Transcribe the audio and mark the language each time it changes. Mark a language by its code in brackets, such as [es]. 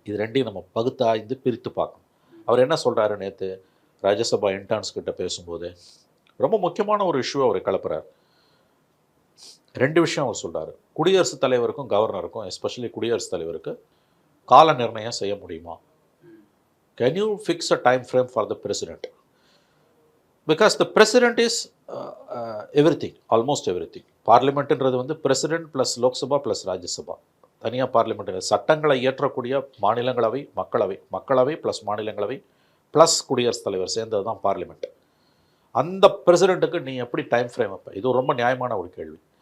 [ta] இது ரெண்டையும் நம்ம பகுத்தாய்ந்து பிரித்து பார்க்கணும். அவர் என்ன சொல்கிறாரு, நேற்று ராஜ்யசபா இன்டர்ன்ஸ் கிட்ட பேசும்போது ரொம்ப முக்கியமான ஒரு இஷ்யூ அவர் கிளப்புறார். 2 விஷயம் அவர் சொல்கிறார். குடியரசுத் தலைவருக்கும் கவர்னருக்கும், எஸ்பெஷலி குடியரசுத் தலைவருக்கு கால நிர்ணயம் செய்ய முடியுமா? [en] Can you fix a time frame for the president? Because the president is everything, almost everything. [ta] பார்லிமெண்ட்ன்றது வந்து president plus Lok Sabha plus Rajya Sabha. தனியாக பார்லிமெண்ட் சட்டங்களை இயற்றக்கூடிய மாநிலங்களவை, மக்களவை ப்ளஸ் மாநிலங்களவை ப்ளஸ் குடியரசுத் தலைவர் சேர்ந்தது தான் பார்லிமெண்ட். அந்த பிரசிடெண்ட்டுக்கு நீ எப்படி டைம் ஃப்ரேம் வைப்ப? இது ரொம்ப நியாயமான ஒரு கேள்வி.